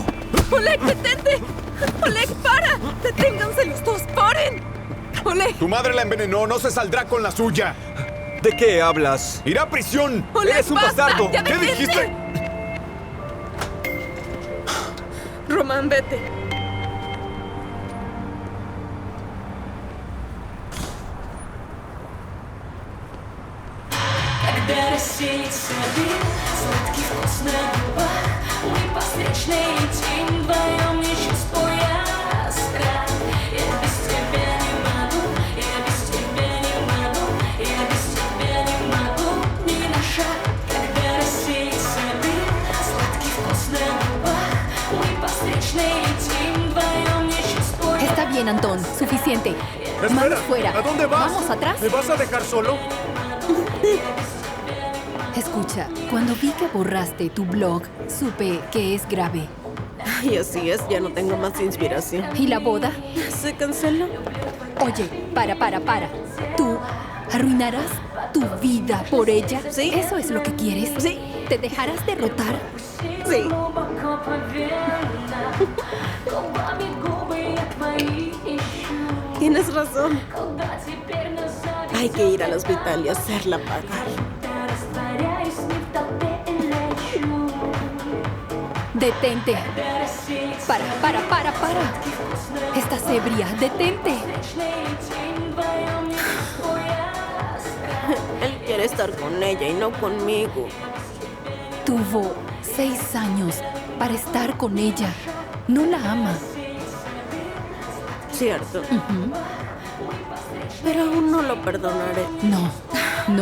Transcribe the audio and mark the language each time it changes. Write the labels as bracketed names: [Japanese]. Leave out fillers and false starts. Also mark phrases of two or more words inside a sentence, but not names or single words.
[Spanish] Oleg, detente. Oleg, para. Deténganse los dos, paren. Oleg, Tu madre la envenenó, no se saldrá con la suya. ¿De qué hablas? ¡Irá a prisión! Oleg, ¡Eres un basta, bastardo! ya ¿Qué detente. dijiste? Román, vete. [Russian] Когда рассеет свет, сладкий вкус на губах, мы постречные тень, вдвоем не чувствуя страх. Я без тебя не могу, я без тебя не могу, я без тебя не могу ни на шаг. Когда рассеет свет, сладкий вкус на губах, мы постречные тень, вдвоем не чувствуя. [Spanish] Está bien, Antón. Suficiente. Espera, Manos fuera. ¿a dónde vas? ¿Vamos atrás? ¿Me vas a dejar solo? Escucha, cuando vi que borraste tu blog, supe que es grave. Y así es, ya no tengo más inspiración. ¿Y la boda? ¿Se canceló? Oye, para. ¿Tú arruinarás tu vida por ella? Sí. ¿Eso es lo que quieres? Sí. ¿Te dejarás derrotar? Sí. [Russian] Глубоко поверена, губами губы я твои ищу. [Spanish] Tienes razón. [Russian] Куда теперь нас заведет? [Spanish] Hay que ir al hospital y hacerla pagar. [Russian] Я растворяюсь не в толпе и лечу. [Spanish] Detente. [Russian] Когда рассеет [Spanish] Para. Estás ebria. Detente. [Russian] встречные тень, вдвоем не чувствуя страх. [Spanish] Él quiere estar con ella y no conmigo. Tuvo 6 años para estar con ella. No la ama. Cierto. Pero aún no lo perdonaré. No.